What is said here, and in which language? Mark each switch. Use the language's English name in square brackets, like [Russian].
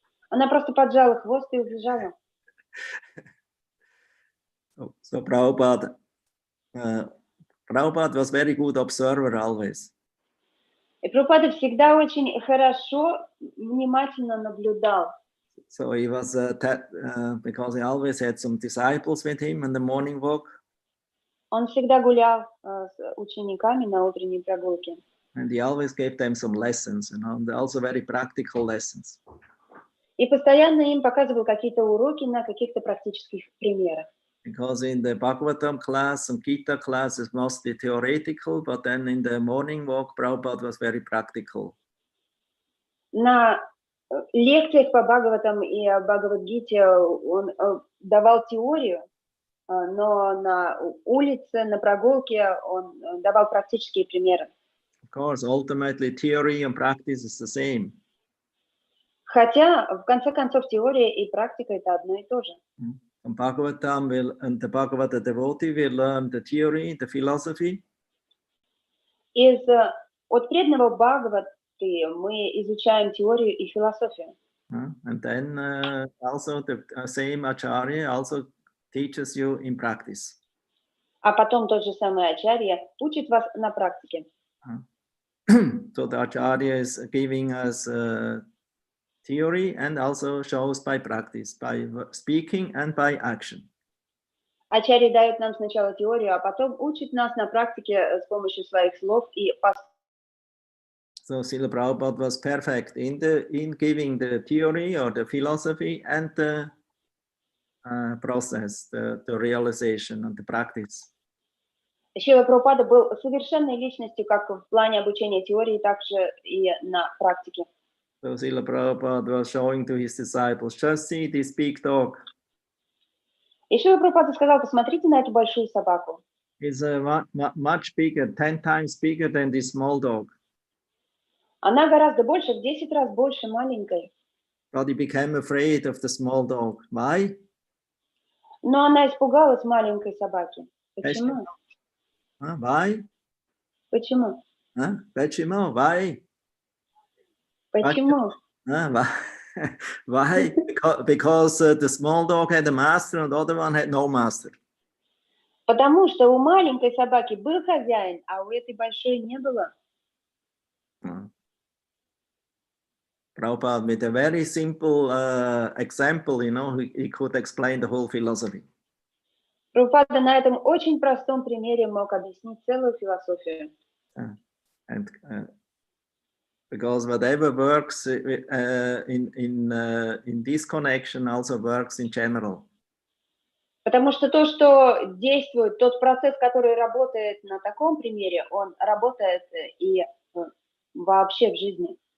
[Russian] Она просто поджала хвост и убежала. [English] So Prabhupada was very good observer always. [Russian] И Прабхупада всегда очень хорошо, внимательно наблюдал. [English] So he was because he always had some disciples with him in the morning walk. [Russian] Он всегда гулял с учениками на утренней прогулке. [English] And he always gave them some lessons, and also very practical lessons. [Russian] И постоянно им показывал какие-то уроки на каких-то практических примерах. [English] Because in the Bhagavatam class and Gita class is mostly theoretical, but then in the morning walk, Prabhupada was very practical. [Russian] На лекциях по Бхагаватам и Бхагавад-гите он давал теорию, но на улице, на прогулке он давал практические примеры. [English] Of course, ultimately theory and practice is the same. [Russian] Хотя, в конце концов, теория и практика – это одно и то же. [English] From Bhagavatam, and the Bhagavata devotee will learn the theory, the philosophy. [Russian] От преданного Бхагаваты мы изучаем теорию и философию. [English] And then also the same Acharya also teaches you in practice. [Russian] А потом тот же самый Ачарья учит вас на практике. [English] So the Acharya is giving us theory and also shows by practice, by speaking and by action. [Russian] Ачарья дает нам сначала теорию, а потом учит нас на практике с помощью своих слов и поступков. [English] So Srila Prabhupada was perfect in giving the theory or the philosophy and the process, the realization and the practice. [Russian] Шрила Прабхупада был совершенной личностью как в плане обучения теории, так же и на практике. [English] So Srila Prabhupada was showing to his disciples, just see this big dog. [Russian] И Шрила Прабхупада сказал, посмотрите на эту большую собаку. [English] It's much bigger, 10 times bigger than this small dog. [Russian] Она гораздо больше, в 10 раз больше маленькой. [English] But he became afraid of the small dog. Why? [Russian] Но она испугалась маленькой собаки. Почему? [English] Why? [Russian] Почему? Почему? [English] Why? [Russian] Почему? [English] Why? Because the small dog had a master and the other one had no master. [Russian] Потому что у маленькой собаки был хозяин, а у этой большой не было. [English] Prabhupada, with a very simple example, he could explain the whole philosophy. [Russian] Прабхупада на этом очень простом примере мог объяснить целую философию. [English] And because whatever works in this connection also works in general. [Russian] Потому что то, что действует, тот процесс, который работает на таком примере, он работает и вообще в жизни.